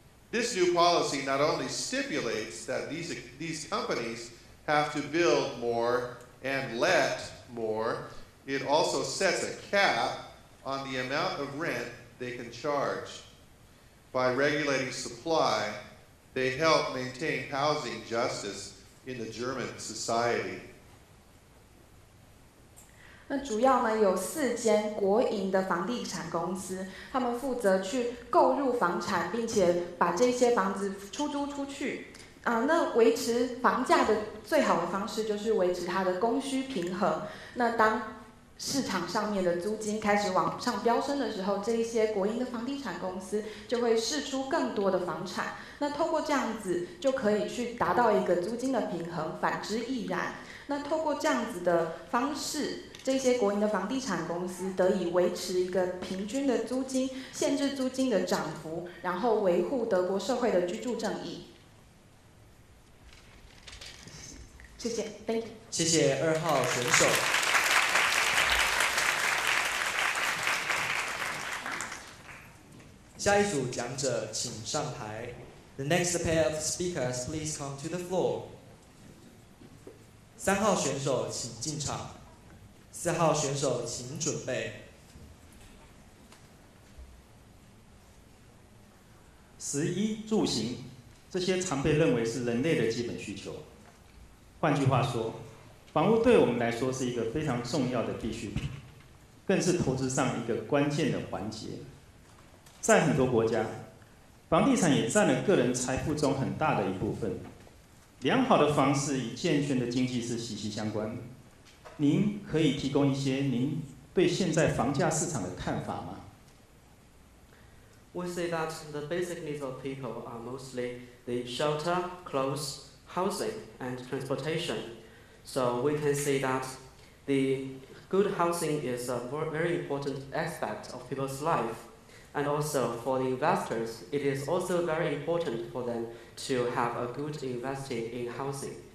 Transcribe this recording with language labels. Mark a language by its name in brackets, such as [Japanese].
[English] This new policy not only stipulates that these companies have to build more and let more, it also sets a cap on the amount of rent they can charge. By regulating supply, they help maintain housing justice in the German society. [Chinese] 那主要呢有4间国营的房地产公司，他们负责去购入房产，并且把这些房子出租出去。那维持房价的最好的方式就是维持它的供需平衡。那当市场上面的租金开始往上飙升的时候，这一些国营的房地产公司就会释出更多的房产。那透过这样子就可以去达到一个租金的平衡，反之亦然。那透过这样子的方式，这些国营的房地产公司得以维持一个平均的租金，限制租金的涨幅，然后维护德国社会的居住正义。谢谢 ， [English] Thank you。 [Chinese] 谢谢2号选手。下一组讲者请上台。 [English] The next pair of speakers, please come to the floor. [Chinese] 3号选手请进场，4号选手请准备。食衣住行，这些常被认为是人类的基本需求。换句话说，房屋对我们来说是一个非常重要的必需品，更是投资上一个关键的环节。在很多国家，房地产也占了个人财富中很大的一部分。良好的房市与健全的经济是息息相关。您可以提供一些您对现在房价市场的看法吗？ [English] We say that the basic needs of people are mostly the shelter, clothes, housing, and transportation. So we can say that the good housing is a very important aspect of people's life. And also for the investors, it is also very important for them to have a good investing in housing.